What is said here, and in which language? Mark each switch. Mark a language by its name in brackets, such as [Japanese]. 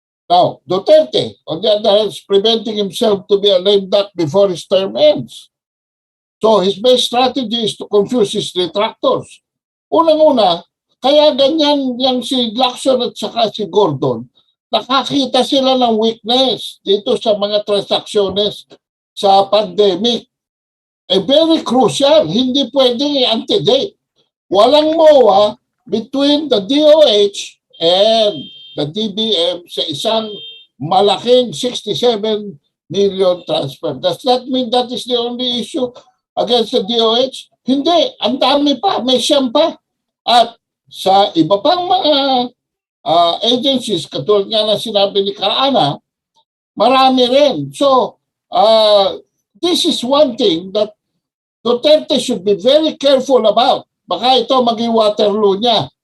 [English] Now, Duterte, on the other hand, is preventing himself to be a lame duck before his term ends. So his best strategy is to confuse his detractors. [Filipino] Unang-una, kaya ganyan yung si Lacson at saka si Gordon, nakakita sila ng weakness dito sa mga transactions sa pandemic. [English] Very crucial, [Filipino] hindi pwedeng i-antedate. Walang MOA between the DOH and the DBM sa isang malaking 67 million transfer. [English] Does that mean that is the only issue against the DOH? [Filipino] Hindi. Ang dami pa. May siyam pa. At sa iba pang mga agencies, katulad nga na sinabi ni Kaana, marami rin. [English] So, this is one thing that Duterte should be very careful about. [Filipino] Baka ito maging Waterloo niya.